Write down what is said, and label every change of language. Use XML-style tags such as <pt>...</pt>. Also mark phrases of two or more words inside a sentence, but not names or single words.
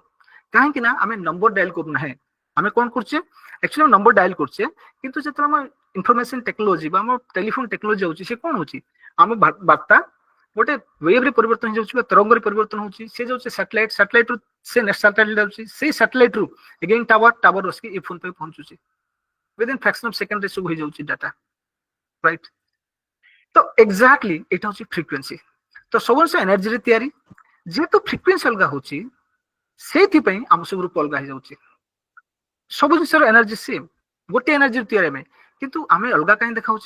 <or>କାହିଁକି ନା ଆମେ</or> <en>number dial</en> <or>କରୁନାହିଁ, ଆମେ କଣ କରୁଛେ ଆକ୍ଚୁଆଲି</or> <en>number dial</en> <or>କରୁଛେ, କିନ୍ତୁ ଯେତେବେଳେ ଆମ</or> <en>information technology</en> <or>ବା ଆମ</or> <en>telephone technology</en> <or>ଯାଉଛି, ସେ କଣ ହଉଛି ଆମ ବାର୍ତ୍ତା ଗୋଟେ ୱେଭରେ ପରିବର୍ତ୍ତନ ହେଇଯାଉଛି ବା ତରଙ୍ଗରେ ପରିବର୍ତ୍ତନ ହଉଛି, ସେ ଯାଉଛି ସାଟେଲାଇଟ, ସାଟେଲାଇଟ ରୁ ସେ ସାଟେଲାଇଟ ଯାଉଛି, ସେଇ ସାଟେଲାଇଟ ରୁ</or> <en>again tower</en> <or>ଆସିକି ଏ ଫୋନ पे ପହଞ୍ଚୁଛି,</or> <en>within fraction of second</en> <or>ରେ ସବୁ ହେଇଯାଉଛି ଡାଟା, ରାଇଟ? ତ ଏକ୍ଜାକ୍ଟଲି ଏଇଟା ହଉଛି ଫ୍ରିକ୍ୱେନ୍ସି। ତ ସବୁ ଜିନିଷ ଏନର୍ଜିରେ ତିଆରି, ଯେହେତୁ ଫ୍ରିକ୍ୱେନ୍ସି ଅଲଗା ହଉଛି, ସେଇଥିପାଇଁ ଆମ ସବୁ ରୂପ ଅଲଗା ହେଇଯାଉଛି। ସବୁ ଜିନିଷର</or> <en>energy same,</en> <or>ଗୋଟେ ଏନର୍ଜି ତିଆରି ଆମେ, କିନ୍ତୁ ଆମେ ଅଲଗା କାହିଁ ଦେଖାଉଛେ?</or>